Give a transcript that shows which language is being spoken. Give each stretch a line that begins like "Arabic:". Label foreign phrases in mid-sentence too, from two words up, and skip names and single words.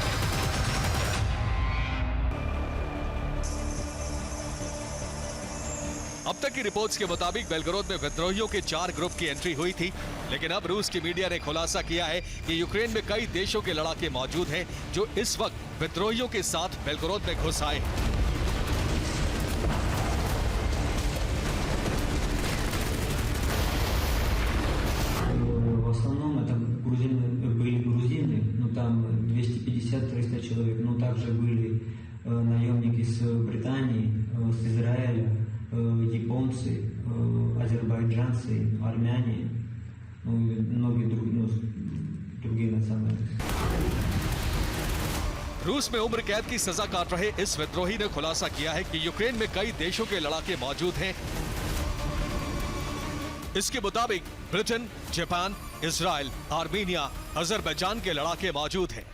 Hindi: अब तक की रिपोर्ट्स के मुताबिक बेलगोरोद में विद्रोहियों के 4 ग्रुप की एंट्री हुई थी, लेकिन अब रूस की मीडिया ने खुलासा किया है कि यूक्रेन में कई देशों के लड़ाके मौजूद हैं जो इस वक्त विद्रोहियों के साथ बेलगोरोद में घुस आए हैं।
Russian: Были грузины, ну там 250-300 человек, но также были наемники с Британии, с Израиля, японцы, азербайджанцы, армяне, ну и многие другие национальности।
Hindi: रूस में उम्र कैद की सजा काट रहे इस विद्रोही ने खुलासा किया है कि यूक्रेन में कई देशों के लड़ाके मौजूद हैं। इसके मुताबिक ब्रिटेन, जापान, इजराइल, आर्मीनिया, अजरबैजान के लड़ाके मौजूद हैं।